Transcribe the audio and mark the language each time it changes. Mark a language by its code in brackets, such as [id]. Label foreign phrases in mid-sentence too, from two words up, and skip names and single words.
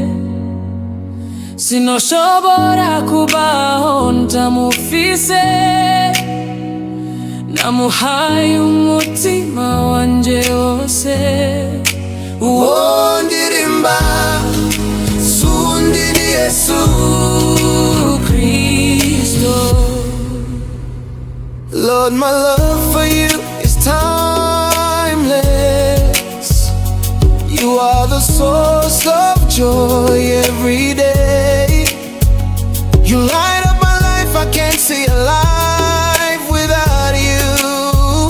[rn] Sinoshobora kubaho ntamufise, namuhaye umutima wanje wose. Uwo ndirimba sundi ni Yesu Kristo. [en] Lord, my love for you is timeless. You are the source of joy every day. You light up my life, I can't see a life without you.